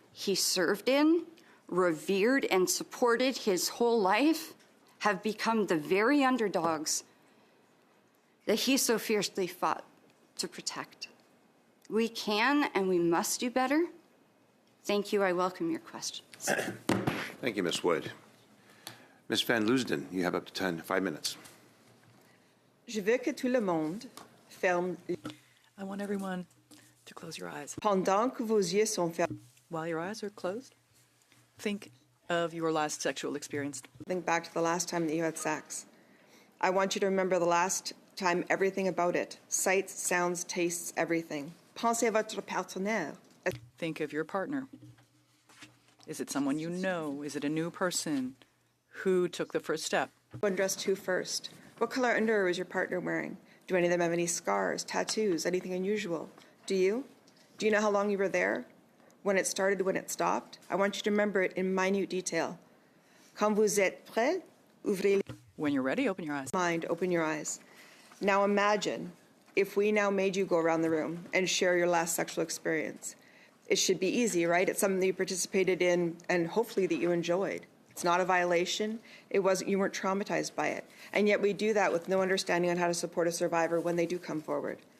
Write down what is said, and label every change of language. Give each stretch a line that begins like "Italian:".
English: he served in, revered, and supported his whole life have become the very underdogs that he so fiercely fought to protect. We can and we must do better. Thank you. I welcome your questions. Thank you, Ms. Wood. Ms. Van Leusden, you have up to 5 minutes.
French: Je veux que tout le monde ferme
English: I want everyone to close your eyes.
French: pendant que vos yeux sont fermés.
English: While your eyes are closed, think of your last sexual experience. Think back to the last time that you had sex. I want you to remember the last time, everything about it. Sights, sounds, tastes, everything.
French: Pensez à votre partenaire.
English: Think of your partner. Is it someone you know? Is it a new person? Who took the first step? Who undressed who first? What color underwear is your partner wearing? Do any of them have any scars, tattoos, anything unusual? Do you? Do you know how long you were there? When it started, when it stopped? I want you to remember it in minute detail.
French: Quand vous êtes prêt, ouvrez les
English: When you're ready, open your eyes. mind, open your eyes. Now imagine if we now made you go around the room and share your last sexual experience. It should be easy, right? It's something that you participated in and hopefully that you enjoyed. It's not a violation. You weren't traumatized by it. And yet we do that with no understanding on how to support a survivor when they do come forward.